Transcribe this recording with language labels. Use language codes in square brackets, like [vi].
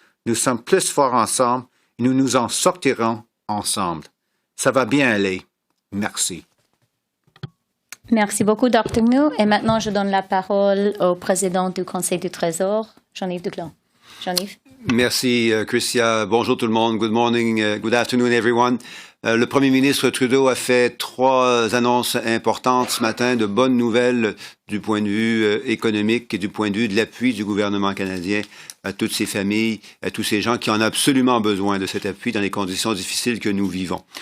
[fr] Nous sommes plus forts ensemble et nous nous en sortirons ensemble. Ça va bien aller. Merci. Merci beaucoup, Dr. Njoo. Et maintenant, je donne la parole au président du Conseil du Trésor, Jean-Yves Duclos. Jean-Yves. Merci, Chrystia. Bonjour tout le monde. [en] Good morning, good afternoon, everyone. [fr] Le premier ministre Trudeau a fait 3 annonces importantes ce matin, de bonnes nouvelles du point de vue économique et du point de vue de l'appui du gouvernement canadien à toutes ces familles, à tous ces gens qui en ont absolument besoin de cet appui dans les conditions difficiles que nous vivons.